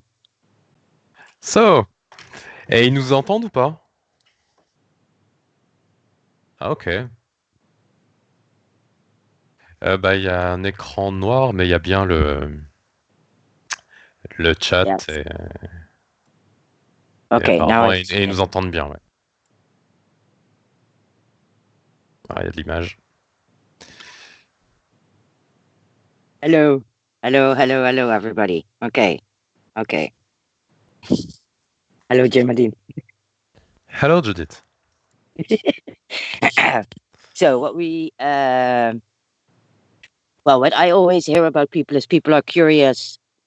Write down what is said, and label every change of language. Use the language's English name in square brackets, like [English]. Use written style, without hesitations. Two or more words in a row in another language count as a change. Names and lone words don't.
[English] So, [French] et ils nous entendent ou pas? Ah, ok. Bah, il y a un écran noir, mais il y a bien le chat. [English] Yes. [French] Et [English] Okay, now [French] apparemment, [English] I [French] et [English] see [French] ils [English] it. [French] nous entendent bien, ouais. Ah, il y a de l'image. [English] Hello. Hello, hello, hello, everybody. Okay. Okay. Hello, Djemadine. Hello, Judith. So what what I always hear about people is people are curious.